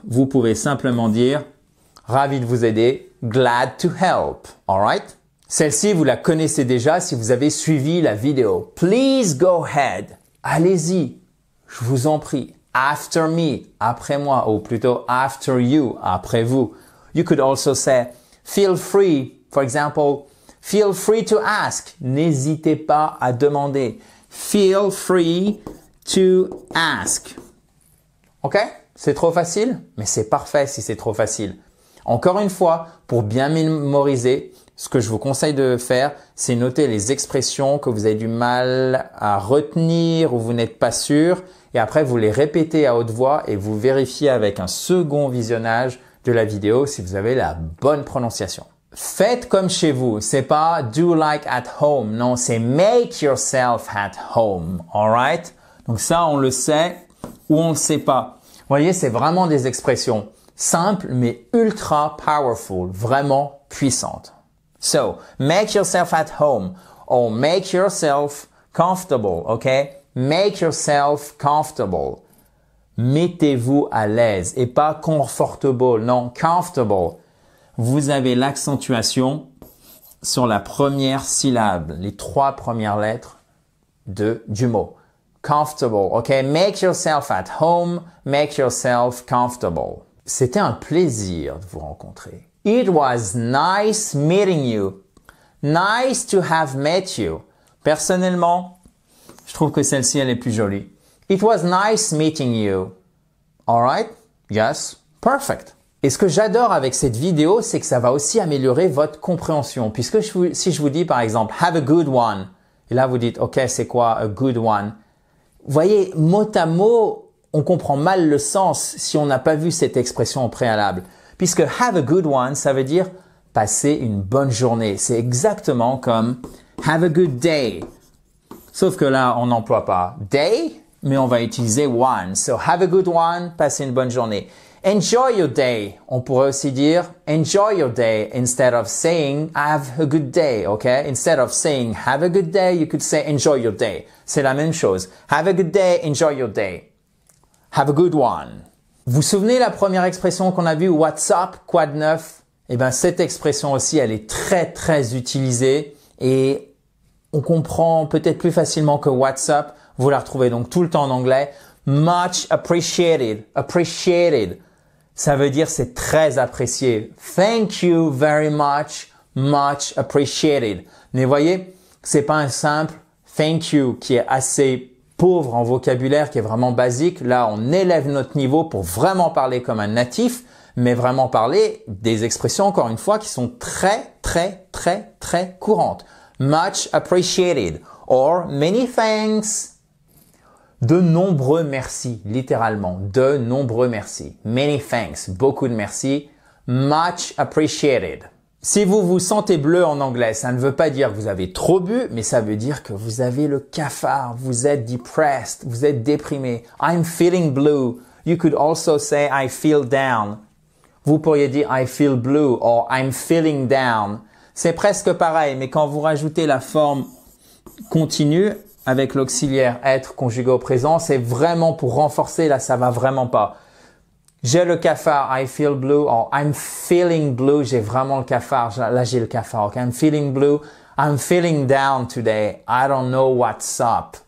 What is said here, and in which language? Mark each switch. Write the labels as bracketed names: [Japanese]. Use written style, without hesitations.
[French] Vous pouvez simplement dire ravi de vous aider. [English] Glad to help. Alright? [French] Celle-ci, vous la connaissez déjà si vous avez suivi la vidéo. [English] Please go ahead. [French] Allez-y. Je vous en prie. [English] After me, [French] après moi, ou plutôt [English] after you, [French] après vous. [English] You could also say, feel free. For example, feel free to ask. [French] N'hésitez pas à demander. [English] Feel free to ask. Ok? [French] C'est trop facile? Mais c'est parfait si c'est trop facile. Encore une fois, pour bien mémoriser, ce que je vous conseille de faire, c'est noter les expressions que vous avez du mal à retenir ou vous n'êtes pas sûr. Et après, vous les répétez à haute voix et vous vérifiez avec un second visionnage de la vidéo si vous avez la bonne prononciation. Faites comme chez vous. C'est pas [English] do like at home. [French] Non, c'est [English] make yourself at home. Alright? [French] Donc ça, on le sait ou on le sait pas. Vous voyez, c'est vraiment des expressions simples mais [English] ultra powerful. [French] Vraiment puissantes. [English] So, make yourself at home or make yourself comfortable. Okay? Make yourself comfortable. [French] Mettez-vous à l'aise et pas comfortable, non, comfortable. Vous avez l'accentuation sur la première syllabe, les 3 premières lettres du mot. [English] Comfortable, ok? Make yourself at home, make yourself comfortable. [French] C'était un plaisir de vous rencontrer. [English] It was nice meeting you. Nice to have met you. [French] Personnellement, je trouve que celle-ci, elle est plus jolie. [English] It was nice meeting you. Alright? Yes? Perfect. [French] Et ce que j'adore avec cette vidéo, c'est que ça va aussi améliorer votre compréhension. Puisque si je vous dis par exemple, [English] have a good one. [French] Et là, vous dites, OK, c'est quoi a good one? Vous voyez, mot à mot, on comprend mal le sens si on n'a pas vu cette expression au préalable. Puisque [English] have a good one, [French] ça veut dire passer une bonne journée. C'est exactement comme [English] have a good day. [French] Sauf que là, on n'emploie pas day, mais on va utiliser one. [English] So, have a good one, [French] passez une bonne journée. [English] Enjoy your day. [French] On pourrait aussi dire [English] enjoy your day instead of saying have a good day, okay? Instead of saying have a good day, you could say enjoy your day. [French] C'est la même chose. [English] Have a good day, enjoy your day. Have a good one. [French] Vous vous souvenez la première expression qu'on a vue, [English] what's up, [French] quoi de neuf? Eh bien, cette expression aussi, elle est très, très utilisée et on comprend peut-être plus facilement que what's up. Vous la retrouvez donc tout le temps en anglais. [English] Much appreciated. [French] Appreciated. Ça veut dire c'est très apprécié. [English] Thank you very much. Much appreciated. [French] Mais voyez, c'est pas un simple thank you qui est assez pauvre en vocabulaire, qui est vraiment basique. Là, on élève notre niveau pour vraiment parler comme un natif, mais vraiment parler des expressions, encore une fois, qui sont très, très, très, très courantes. [English] Much appreciated or many thanks. [French] De nombreux merci, littéralement. De nombreux merci. [English] Many thanks. [French] Beaucoup de merci. [English] Much appreciated. [French] Si vous vous sentez bleu en anglais, ça ne veut pas dire que vous avez trop bu, mais ça veut dire que vous avez le cafard. Vous êtes depressed. Vous êtes déprimé. [English] I'm feeling blue. You could also say I feel down. [French] Vous pourriez dire [English] I feel blue or I'm feeling down. [French] C'est presque pareil, mais quand vous rajoutez la forme continue, avec l'auxiliaire être conjugué au présent, c'est vraiment pour renforcer, là ça va vraiment pas. J'ai le cafard, [English] I feel blue, or I'm feeling blue, [French] j'ai vraiment le cafard, là j'ai le cafard, okay? [English] I'm feeling blue, I'm feeling down today, I don't know what's up.